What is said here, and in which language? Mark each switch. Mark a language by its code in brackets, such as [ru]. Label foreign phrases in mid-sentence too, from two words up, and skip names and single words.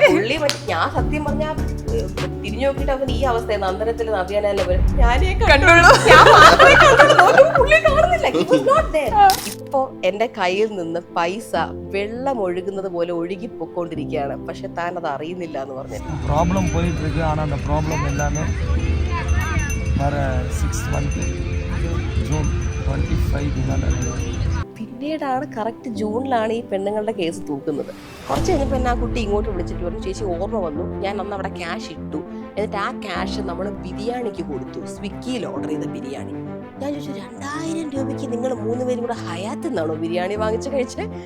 [ml] പുള്ളി ഞാൻ സത്യം പറഞ്ഞാ തിരിഞ്ഞു നോക്കിട്ട് അവൻ ഈ അവസ്ഥ നന്ദനത്തില് നവ്യാനല്ല ഞാനേ പുള്ളി കാണുന്നില്ല. ഇപ്പൊ എന്റെ കയ്യിൽ നിന്ന് പൈസ വെള്ളം ഒഴുകുന്നത് പോലെ ഒഴുകി പൊക്കോണ്ടിരിക്കുകയാണ്. പക്ഷെ താൻ അത് അറിയുന്നില്ല എന്ന് പറഞ്ഞു. [ta] ப்ராப்ளம் போயிட்டு இருக்கு. ஆனா அந்த ப்ராப்ளம் எல்லாமே வர 6 [en] month June [ta] 25 [ml] പിന്നീടാണ് കറക്റ്റ് ജൂണിലാണ് ഈ പെണ്ണുങ്ങളുടെ കേസ് തൂക്കുന്നത്. കുറച്ച് കഴിഞ്ഞപ്പോൾ എന്നെ ആ കുട്ടി ഇങ്ങോട്ട് വിളിച്ചിട്ട് പറഞ്ഞു, ചേച്ചി ഓർമ്മ വന്നു, ഞാൻ അന്ന് അവിടെ ക്യാഷ് ഇട്ടു. എന്നിട്ട് ആ ക്യാഷ് നമ്മൾ ബിരിയാണിക്ക് കൊടുത്തു, സ്വിഗ്ഗിയിൽ ഓർഡർ ചെയ്ത ബിരിയാണി. ഞാൻ ചോദിച്ചു 2000 രൂപയ്ക്ക് നിങ്ങൾ 3 പേരും കൂടെ ഹയാത്തിൽ നിന്നാണോ ബിരിയാണി വാങ്ങിച്ച് കഴിച്ചത്?